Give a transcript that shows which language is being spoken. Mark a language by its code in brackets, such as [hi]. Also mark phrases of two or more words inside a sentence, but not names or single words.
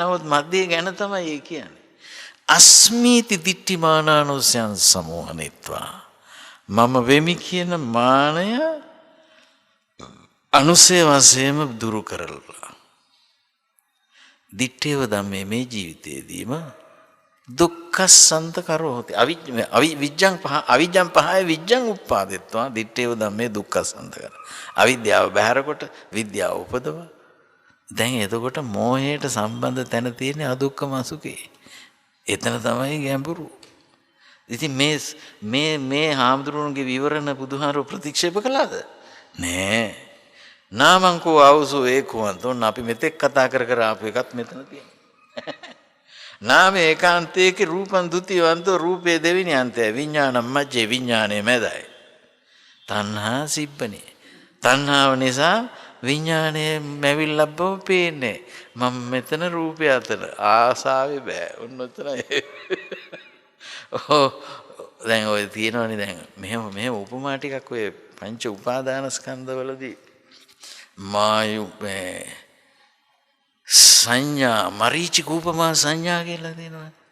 [si] නමුත් මධ්‍ය ගැන තමයි ඒ කියන්නේ. [pi] අස්මීති දිට්ඨිමානානුසයන් සමෝහනෙත්වා. [si] මම වෙමි කියන මානය අනුසය වශයෙන්ම දුරු කරලා. [pi] දිත්තේව ධම්මේ [si] මේ ජීවිතයේදීම [pi] දුක්ඛසන්ත කරෝති. අවිජ්ජං පහය විජ්ජං උප්පාදෙත්වා. දිත්තේව ධම්මේ දුක්ඛසන්ත කර. [si] අවිද්‍යාව බැහැර කොට විද්‍යාව උපදව. දැන් එතකොට මෝහයට සම්බන්ධ තැන තියෙන [pi] අදුක්ඛම සුඛේ. [si] එතන තමයි ගැඹුරු. ඉතින් මේ හාමුදුරුවන්ගේ විවරණ බුදුහාරෝ ප්‍රතික්ෂේප කළාද? [pi] නෑ. නාමංකෝ ආවසෝ ඒකවන්තෝ. [si] අපි මෙතෙක් කතා කර ආපු එකත් මෙතන තියෙනවා. [pi] නාම ඒකාන්තයේ රූපං ဒ ුතියවන්තෝ. [si] රූපේ දෙවෙනි අන්තය. [pi] විඥානම් මජ්ජේ. [si] විඥානයේ මැදයි. [pi] තණ්හා සිබ්බනේ. [si] තණ්හාව නිසා විඥානයේ මැවිල්ලක් බව පේන්නේ. මම මෙතන රූපය අතර ආසාවේ බෑ. ඔන්න ඔතනයි. දැන් ඔය තියෙනවනේ දැන් මෙහෙම උපමා ටිකක් ඔය පංච උපාදානස්කන්ධවලදී මායු සංඥා මරීචික උපමා සංඥා කියලා දෙනවා.